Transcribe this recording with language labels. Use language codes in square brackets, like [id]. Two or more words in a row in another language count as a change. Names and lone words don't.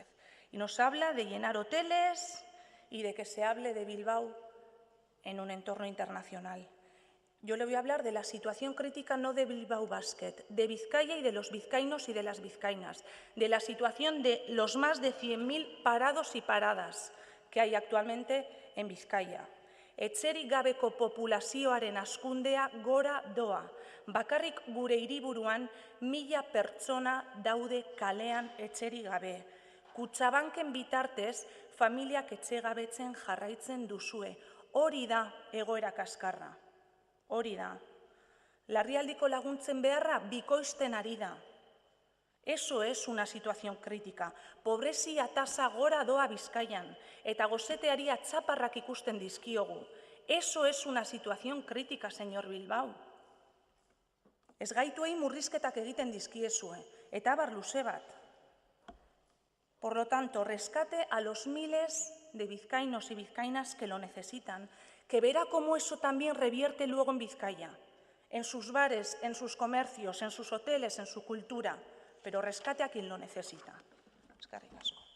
[es] Y nos habla de llenar hoteles y de que se hable de Bilbao en un entorno internacional. Yo le voy a hablar de la situación crítica no de Bilbao Basket, de Vizcaya y de los vizcaínos y de las vizcaínas, de la situación de los más de 100.000 parados y paradas que hay actualmente en Vizcaya. [eu] Etxerik gabeko populazioaren hazkundea gora doa. Bakarrik gure hiriburuan 1000 pertsona daude kalean etxerik gabe. Kutxabanken bitartez familiak etxegabetzen jarraitzen duzue. Hori da egoera kaskarra. Hori da. Larrialdiko laguntzen beharra bikoizten ari da. [es] Eso es una situación crítica. [eu] Pobrezia tasa gora doa Bizkaian eta goseteari atzaparrak ikusten dizkiogu. [es] Eso es una situación crítica, señor Bilbao. [eu] Ez gaituei murrizketak egiten dizkiezue, eta abar luze bat. [es] Por lo tanto, rescate a los miles de vizcaínos y vizcaínas que lo necesitan, que verá cómo eso también revierte luego en Vizcaya, en sus bares, en sus comercios, en sus hoteles, en su cultura, pero rescate a quien lo necesita. [eu] Eskerrik asko.